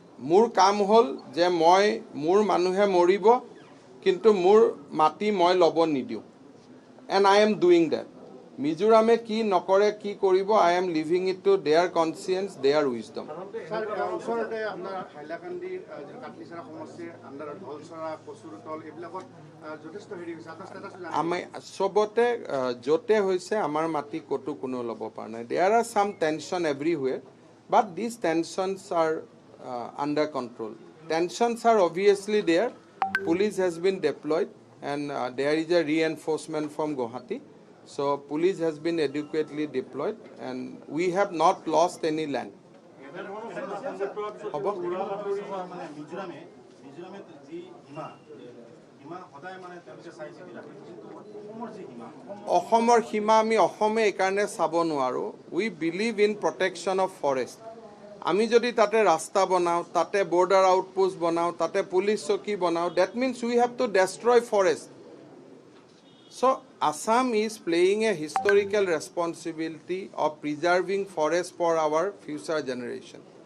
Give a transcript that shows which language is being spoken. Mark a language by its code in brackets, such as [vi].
[as] মোৰ কাম হ'ল যে মোৰ মানুহে মৰিব কিন্তু মোৰ মাটি মই ল'ব নিদিও, [en] and I am doing that. [as] Mizorame কি নকৰে কি কৰিব, [en] I am leaving it to their conscience, their wisdom. [as] ওচৰতে আপোনাৰ হাইলাকান্দিৰ কাটলিচাৰা সমষ্টিৰ আণ্ডাৰত ধলচৰা কচুৰতল এইবিলাকত যথেষ্ট হেৰি হৈছে। আমি সবতে য'তে হৈছে আমাৰ মাটি ক'তো কোনো ল'ব পৰা নাই। [en] There are some tension everywhere, but these tensions are under control. Tensions are obviously there. Police has been deployed and there is a reinforcement from Guwahati. So police has been adequately deployed and we have not lost any land. [as] হ'ব? মানে মিজোৰামে যি সীমা সদায় মানে তেওঁলোকে চাই চিতি ৰাখে কিন্তু অসমৰ যি সীমা অসমৰ সীমা আমি অসমে এইকাৰণে চাব নোৱাৰোঁ [en] we believe in protection of forest [as] আমি যদি তাতে ৰাস্তা বনাওঁ তাতে বৰ্ডাৰ আউটপোষ্ট বনাওঁ তাতে পুলিচ চকী বনাওঁ [en] That means we have to destroy forest so' Assam is playing a historical responsibility of preserving forest for our future generation.